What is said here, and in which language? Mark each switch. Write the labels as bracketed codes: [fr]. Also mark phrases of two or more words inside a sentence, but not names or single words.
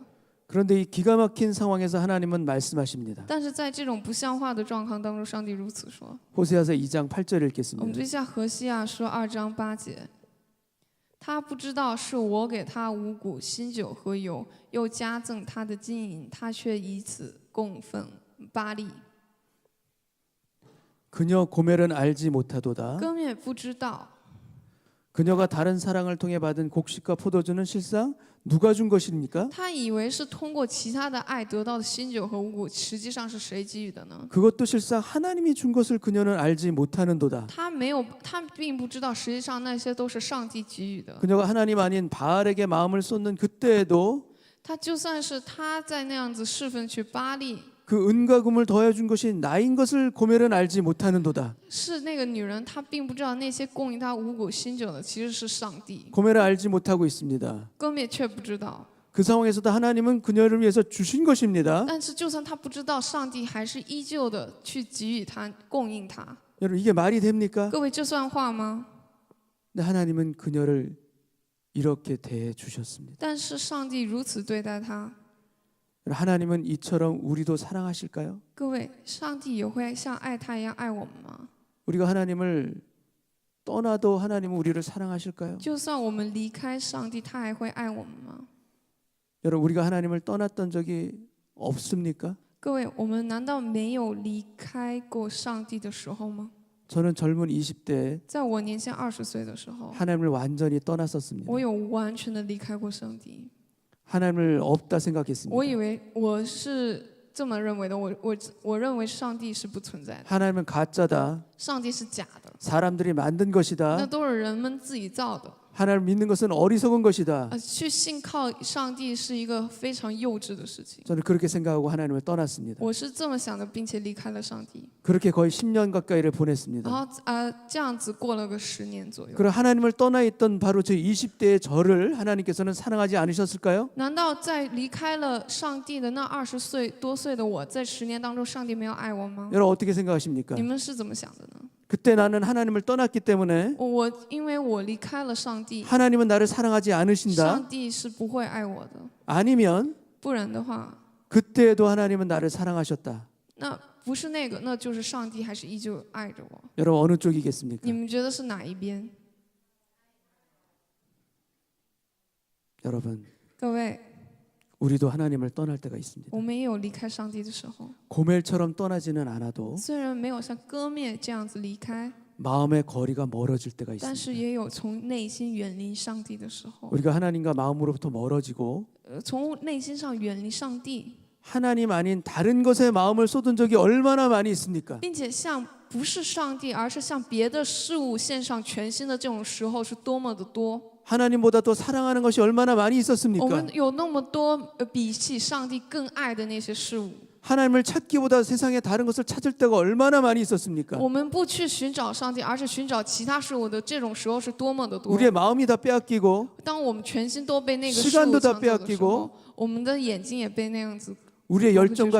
[ko] 그런데 이 기가 막힌 상황에서 하나님은 말씀하십니다. [zh] 但是在这种不像话的状况当中，上帝如此说。 [ko] 호세아서 2장 8절 [zh] 我们 [ko] 읽겠습니다. [zh] 读一下何西阿说2章8节。他不知道是我给他五谷、新酒和油，又加赠他的金银，他却以此供奉巴力。 [ko] 그녀 고멜은 알지 못하도다. [zh] 歌灭不知道， [ko] 그녀가 다른 사랑을 통해 받은 곡식과 포도주는 실상 누가 준 것입니까? [zh] 他以为是通过其他的爱得到的新酒和五谷，实际上是谁给予的呢？ [ko] 그것도 실상 하나님이 준 것을 그녀는 알지 못하는도다. [zh] 他并不知道，实际上那些都是上帝给予的。 [ko] 그녀가 하나님 아닌 바알에게 마음을 쏟는 그때에도 [zh] 他就算是他在那样子侍奉去巴力， [ko] 그 은과 금을 더해 준 것이 나인 것을 고멜은 알지 못하는도다. [zh] 是那个女人，她并不知道那些供应她五谷新酒的其实是上帝。 [ko] 고멜은 알지 못하고 있습니다. [zh] 歌灭却不知道， [ko] 그 상황에서도 하나님은 그녀를 위해서 주신 것입니다. [zh] 但是就算他不知道，上帝还是依旧的去给予他、供应他。 [ko] 여러분 이게 말이 됩니까? [zh] 各位，这算话吗？ [ko] 근데 하나님은 그녀를 이렇게 대해 주셨습니다. [zh] 但是上帝如此对待他， [ko] 하나님은 이처럼 우리도 사랑하실까요? [zh] 各位，上帝也会像爱他一样爱我们吗？ [ko] 우리가 하나님을 떠나도 하나님은 우리를 사랑하실까요? [zh] 就算我们离开上帝，他还会爱我们吗？ [ko] 여러분 우리가 하나님을 떠났던 적이 없습니까? [zh] 各位，我们难道没有离开过上帝的时候吗？ [ko] 저는 젊은 20대에 [zh] 在我年轻20岁的时候， [ko] 하나님을 완전히 떠났었습니다. [zh] 我有完全的离开过上帝。 [ko] 하나님을 없다 [zh] 我 [ko] 생각했습니다. [zh] 以为我是这么认为的，我认为上帝是不存在的， [ko] 하나님은 가짜다. [zh] 上帝是假的， [ko] 사람들이 만든 [zh] 那 [ko] 것이다. [zh] 都是人们自己造的。 [ko] 하나님을 믿는 것은 어리석은 것이다. [zh] 去信靠上帝是一个非常幼稚的事情。 [ko] 저는 그렇게 생각하고 하나님을 떠났습니다. [zh] 我是这么想的，并且离开了上帝， [ko] 그렇게 거의 10년 가까이를 [zh] 然 [ko] 보냈습니다. [zh] 后这样子过了个10年左右。 [ko] 그럼 하나님을 떠나 있던 바로 저 20대의 저를 하나님께서는 사랑하지 않으셨을까요? [zh] 难道在离开了上帝的那20岁多岁的我，在10年当中，上帝没有爱我吗？ [ko] 여러분 어떻게 생각하십니까? [zh] 你们是怎么想的呢？ [ko] 그때 나는 하나님을 떠났기 때문에 [zh] 因为我离开了上帝， [ko] 하나님은 나를 사랑하지 않으신다. [zh] 上帝是不会爱我的。 [ko] 아니면 [zh] 不然的话， [ko] 그때에도 하나님은 나를 사랑하셨다. [zh] 那不是那个，那就是上帝还是依旧爱着我。 [ko] 여러분 어느 쪽이겠습니까? [zh] 你们觉得是哪一边？ [ko] 여러분 [zh] 各位， [ko] 우리도 하나님을 떠날 때가 있습니다. [zh] 我们也有离开上帝的时候， [ko] 고멜처럼 떠나지는 않아도 [zh] 虽然没有像歌灭这样子离开， [ko] 마음의 거리가 멀어질 때가 [zh] 但是 [ko] 있습니다. [zh] 也有从内心远离上帝的时候。 [ko] 우리가 하나님과 마음으로부터 멀어지고 [zh] 从内心上远离上帝， [ko] 하나님 아닌 다른 것에 마음을 쏟은 적이 얼마나 많이 있습니까? [zh] 并且向不是上帝，而是向别的事物献上全心的这种时候是多么的多。 [ko] 하나님보다 더 사랑하는 것이 얼마나 많이 [zh] 我 [ko] 있었습니까? [zh] 们有那么多比起上帝更爱的那些事物， [ko] 하나님을 찾기보다 세상에 다른 것을 찾을 때가 얼마나 많이 있었습니까? [zh] 我们不去寻找上帝，而是寻找其他事物的这种时候是多么的多。 [ko] 우리의 마음이 다 빼앗기고 [zh] 当我们全心都被那个事 [ko] 시간도 [zh] 物 [ko] 다 [zh] 抢走的时 [ko] 빼앗기고 [zh] 候，我们的眼睛也被那样子。 [ko] 우리의 그 열정과